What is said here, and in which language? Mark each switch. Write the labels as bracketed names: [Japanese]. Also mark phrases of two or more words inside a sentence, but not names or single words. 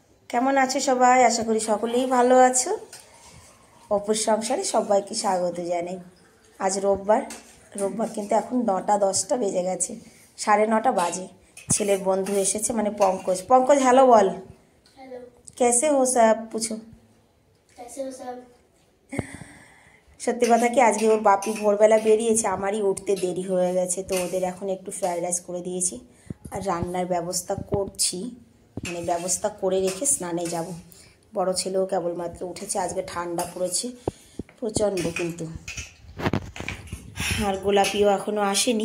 [Bangla] কেমন আছো সবাই? আশা করি সকলেই ভালো আছো। অপুর সংসারে সবাইকে স্বাগত জানাই। আজ রোববার কিন্তু এখন 9:10 বেজে গেছে, 9:30 বাজে। ছেলের বন্ধু এসেছে, মানে পঙ্কজ। হ্যালো বল। [Hindi] हेलो, कैसे हो सब पूछो। कैसे हो सब? [Bangla] সত্যি কথা কি, আজকে ওর বাপি ভোরবেলা বেরিয়েছে, আমারই উঠতে দেরি হয়ে গেছে, তো ওদের এখন একটু ফ্রাইড রাইস করে দিয়েছি আর রান্নার ব্যবস্থা করছি, মানে ব্যবস্থা করে রেখে স্নানে যাব। বড় ছেলেও কেবলমাত্র উঠেছে, আজকে ঠান্ডা পড়েছে প্রচণ্ড কিন্তু, আর গোলাপিও এখনও আসেনি।